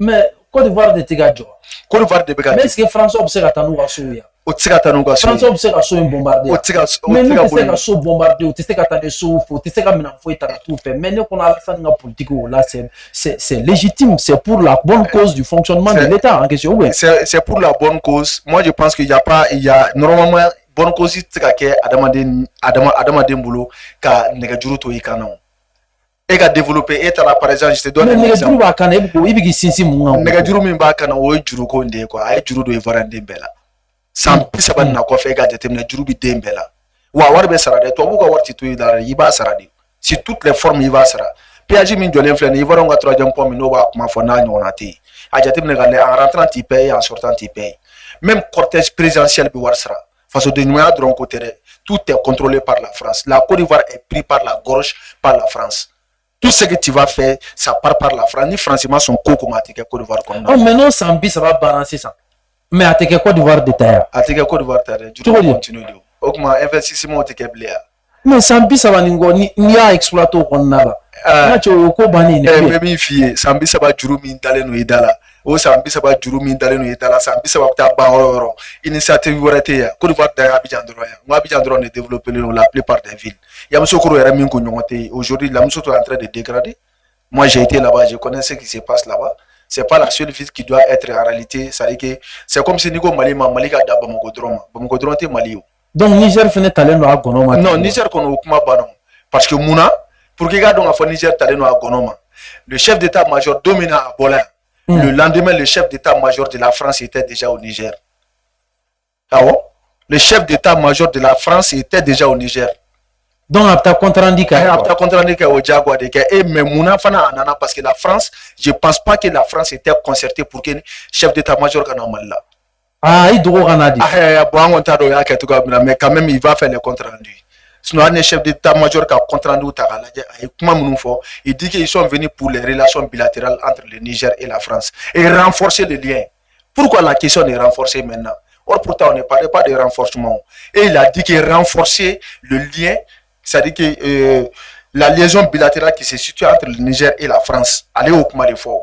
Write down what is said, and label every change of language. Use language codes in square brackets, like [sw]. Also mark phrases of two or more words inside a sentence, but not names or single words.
[bm] mais Côte d'Ivoire de tɛ ka jɔ Côte d'Ivoire de bɛ ka jɔ [fr] mais est-ce que [bm] Français bɛ se ka taa n'u ka sow ye o tɛ se ka taa n'u ka so ye Français bɛ se ka so in bombarder mais n'u tɛ se ka so bombarder o tɛ se ka taa ni sow fɛ o tɛ se ka minɛn foyi ta ka t'u fɛ mais ne kɔnɔ Alassane ka politique o la [fr] c'est légitime c'est pour la bonne cause du fonctionnement de l'État en question ouais c'est pour la bonne cause [bm] moi je pense qu'il y a normalement bonne cause tɛ se ka kɛ adamaden bolo ka nɛgɛjuru to i kan na o e ka développer e taara [fr] par exemple je te donne [bm] mais nɛgɛjuru b'a kan na i bɛ k'i sinsin mun kan nɛgɛjuru min b'a kan na o ye juruko in de ye quoi a ye juru don Ivoirien den bɛɛ la san 30 na kɔfɛ e ka jateminɛ juru bɛ den bɛɛ la wa wari bɛ sara dɛ tubabuw ka wari ti to i da la i b'a sara de [fr] sur toutes les formes [bm] i b'a sara péage min jɔlen filɛ nin ye Ivoirien ka troisième pont min n'o b'a kuma fɔ n'a ɲɔgɔnna tɛ yen a jateminɛ ka lajɛ [fr] en rentrant [bm] t'i paye [fr] en sortant [bm] t'i paye [fr] même cortège présidentiel [bm] bɛ wari sara fasoden ɲumanya dɔrɔn ko tɛ dɛ [fr] tout est contrôlé par la France [bm] la Côte d'Ivoire est pris par la gorge par la France tout ce que tu vas faire ça part par la France ni France ma son ko comme a tɛ kɛ Côte d'Ivoire kɔnɔna oh mais n'o san 30 banna sisan mais a tɛ kɛ Côte d'Ivoire de ta ye a tɛ kɛ Côte d'Ivoire ta dɛ juru bɛ continue de o tuma investissement tɛ kɛ bilen mais san 30 nin kɔ n'i y'a exploiter o kɔnɔna la n'a cɛ o ye ko bannen de ye n bɛ min f'i ye san 30 juru min dalen don i da la o san 30 juru min dalen don i da la san 30 bɛ taa ban yɔrɔ o yɔrɔ initiative wɛrɛ tɛ yan Côte d'Ivoire dan ye Abidjan dɔrɔn ye n ko Abidjan dɔrɔn de développé don [fr] la plupart des villes [bm] Yamoussoukro yɛrɛ min ko ɲɔgɔn tɛ yen [fr] aujourd'hui Yamoussoukro est en train de dégrader moi j'ai été là-bas je connais ce qui se passe là-bas c'est pas la seule ville qui doit être en réalité c'est-à-dire que c'est comme si [bm] ni ko Mali ma Mali ka da Bamako dɔrɔn tɛ Mali o donc Niger fɛnɛ talen don a gɔnɔ ma [fr] non [bm] Niger kɔnɔ o kuma banna [fr] parce que munna pour que [bm] i ka dɔn k'a fɔ Niger talen don a gɔnɔ ma [fr] le chef d'état-major [bm] don min na a bɔla yan [fr] le lendemain le chef d'état-major de la France était déjà au Niger awɔ le chef d'état-major de la France était déjà au Niger [bm] donc a bɛ taa compte rendu kɛ a bɛ taa compte rendu kɛ o diyagoya de kɛ mais munna fana a nana [fr] parce que la France je pense pas que la France était concertée pour que [bm] chef d'état-major ka na Mali la ah i dogo ka na di bon an kɔni t'a dɔn o y'a kɛ cogoya min na [fr] mais quand même il va faire les comptes rendus [bm] sinon hali ni chef d'état-major ka compte rendu ta k'a lajɛ a ye kuma minnu fɔ [fr] il dit qu'ils sont venus pour les relations bilatérales entre le Niger et la France et renforcer le lien pourquoi la question est renforcée maintenant Or, pourtant, on ne parlait pas de renforcement. Et il a dit qu'il renforçait le lien, c'est-à-dire que la liaison bilatérale qui se situe entre le Niger et la France allait au Kuma de fort.